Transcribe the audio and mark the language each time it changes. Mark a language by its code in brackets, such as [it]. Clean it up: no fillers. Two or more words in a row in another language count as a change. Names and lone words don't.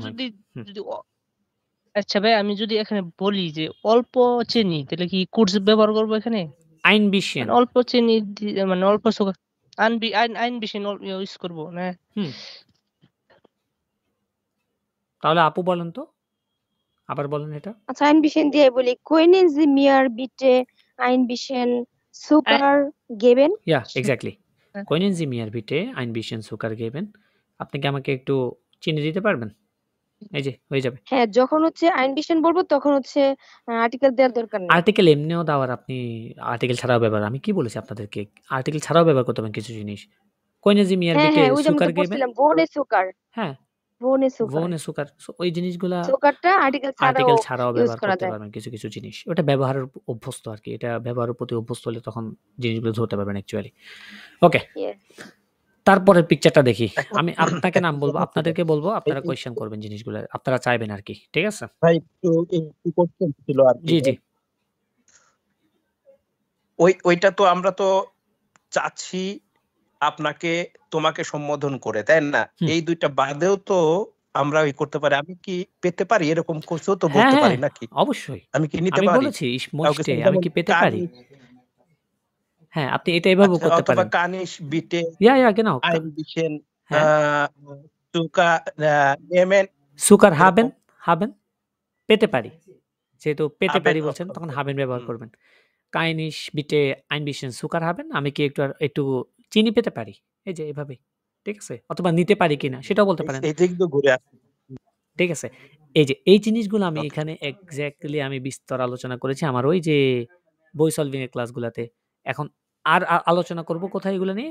[bn] যদি যদি আচ্ছা ভাই আমি যদি এখানে বলি যে অল্প চিনি তাহলে কি কোর্স ব্যবহার করবো এখানে? [de] ein bisschen. [bn] মানে অল্প চিনি মানে অল্প সুগার আইন বেশি ইউজ করবো না? তাহলে আপু বলেন তো, আবার বলেন এটা। আচ্ছা, [de] ein bisschen [bn] দিয়ে বলি, [de] können Sie mir bitte ein bisschen Zucker geben? [bn] ইয়া এক্স্যাক্টলি। [de] Können Sie mir bitte ein bisschen Zucker geben? [bn] আপনি কি আমাকে একটু চিনি দিতে পারবেন? এই যে হয়ে যাবে। হ্যাঁ, যখন হচ্ছে [de] ein bisschen [bn] বলবো তখন হচ্ছে আর্টিকেল দেওয়ার দরকার নেই। আর্টিকেল এমনিও দেওয়ার, আপনি আর্টিকেল ছাড়াও ব্যবহার, আমি কি বলেছি আপনাদেরকে? আর্টিকেল ছাড়াও ব্যবহার করতে পারেন কিছু জিনিস। [de] Können Sie mir [bn] হ্যাঁ [de] bitte [bn] হ্যাঁ, ওই যে আমি [de] Zucker [bn] তো [de] geben? [bn] বলছিলাম [de] ohne Zucker. [bn] হ্যাঁ, [de] ohne Zucker. ohne Zucker। [bn] সো ওই জিনিসগুলা সুগারটা আর্টিকেল ছাড়াও ইউজ ব্যবহার করা করতে যায়। পারবেন কিছু, কিছু জিনিস। ওটা ব্যবহারের অভ্যস্ত আরকি। এটা ব্যবহারের প্রতি অভ্যস্ত হলে তখন জিনিসগুলো ধরতে পারবেন অ্যাকচুয়ালি। ওকে। [en] Yes. [bn] তারপরের পিকচারটা দেখি। আমি আপনাকে নাম বলবো, আপনাদেরকে বলবো, আপনারা কোয়েশ্চেন করবেন জিনিসগুলো। আপনারা চাইবেন আরকি। ঠিক আছে? ভাই একটু কোশ্চেন ছিল আর কি। জি, জি। ওইটা তো আমরা তো চাচ্ছি আপনাকে তোমাকে সম্বোধন করে, তাই না? এই দুইটা বাদেও তো আমরা করতে পারি। আমি কি পেতে পারি? এরকম কিছু তো বলতে পারি নাকি? অবশ্যই। আমি কি নিতে আমি পারি? বলেছি মোস্টে আমি কি পেতে পারি? হ্যাঁ, আপনি এটা এভাবেও আচ্ছা, করতে অথবা পারেন। [de] Kann ich bitte Ja, genau. ein bisschen [bn] হ্যাঁ। [de] Zucker nehmen সুকার [bn] এরকম। হাবেন পেতে পারি। যেহেতু পেতে [de] হাবেন, [bn] পারি বলছেন, তখন হাবেন ব্যবহার হুম। করবেন। [de] Kann ich bitte ein bisschen Zucker haben, [bn] আমি কি একটু চিনি পেতে পারি? এই যে এভাবেই। ঠিক আছে? অথবা নিতে পারি কিনা সেটাও বলতে পারেন। এই দিক দিয়ে ঘুরে আসি। ঠিক আছে? এই যে এই জিনিসগুলো আমি এখানে এক্সাক্টলি আমি বিস্তর আলোচনা করেছি আমার ওই যে বই সলভিং এর ক্লাসগুলাতে। এখন আর আলোচনা করব কোথায় এগুলো নিয়ে?